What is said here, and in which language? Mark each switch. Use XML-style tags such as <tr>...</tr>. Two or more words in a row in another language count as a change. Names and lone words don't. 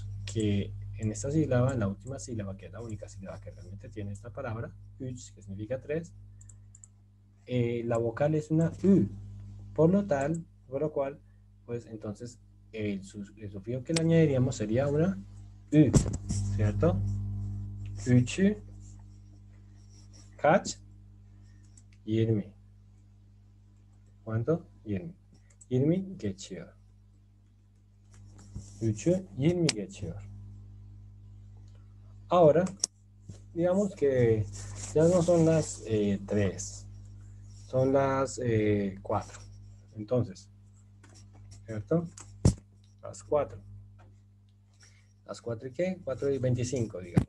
<es>Que en esta sílaba, en la última sílaba, que es la única sílaba que realmente tiene esta palabra, 3, que significa 3, la vocal es una U. Por lo cual, pues entonces, el sufijo que le añadiríamos sería una U, ¿cierto?</es> <tr>3'ü kaç?</tr> <es>20. ¿Cuánto? 20.</es> <tr>20 geçiyor. 3'ü 20 geçiyor.</tr> <es>Ahora, digamos que ya no son las 3, son las 4. Entonces, ¿cierto? Las 4. ¿Las 4 y qué? 4 y 25, digamos.</es>